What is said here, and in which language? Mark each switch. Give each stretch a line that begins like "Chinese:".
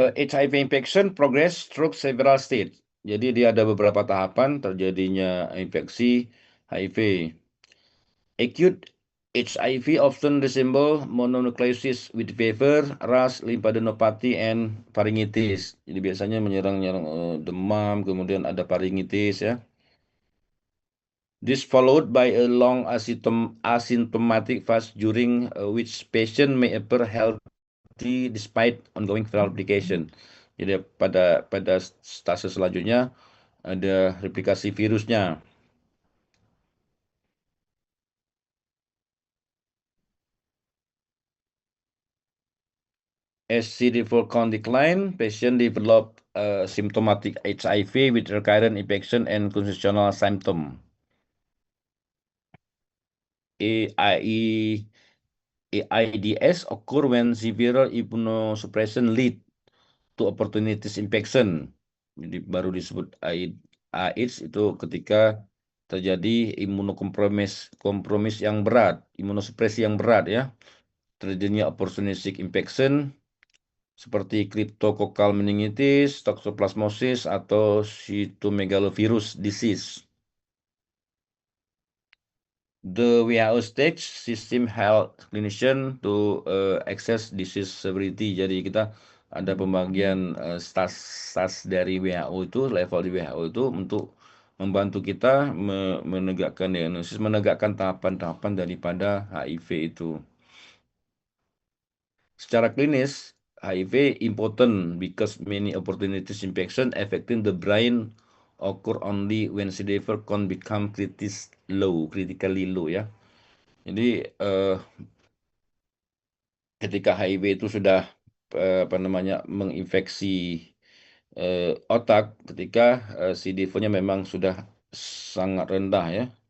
English: HIV infection progress through several stages.
Indonesian: Jadi dia ada beberapa tahapan terjadinya infeksi HIV.
English: Acute HIV often resemble mononucleosis with fever, rash, lymphadenopathy, and pharyngitis.
Indonesian: Jadi biasanya menyerang demam, kemudian ada pharyngitis ya.
English: This followed by a long asymptomatic phase during which patient may appear healthy despite ongoing viral replication.
Indonesian: Jadi pada stase selanjutnya ada replikasi virusnya.
English: As CD4 count decline, patient develop symptomatic HIV with recurrent infection and constitutional symptom. AI, AIDS occur when severe immunosuppression lead to opportunities infection.
Indonesian: Jadi baru disebut AIDS itu ketika terjadi kompromis yang berat, imunosupresi yang berat ya. Terjadinya opportunistic infection seperti cryptococcal meningitis, toxoplasmosis, atau cytomegalovirus disease.
English: The WHO stage system help clinician to access disease severity.
Indonesian: Jadi kita ada pembagian stas dari WHO itu, level di WHO itu untuk membantu kita menegakkan diagnosis, menegakkan tahapan-tahapan daripada HIV itu. Secara klinis,
English: HIV important because many opportunities infection affecting the brain occur only when CD4 count become critically low ya.
Indonesian: Jadi ketika HIV itu sudah apa namanya menginfeksi otak, ketika CD4-nya memang sudah sangat rendah ya.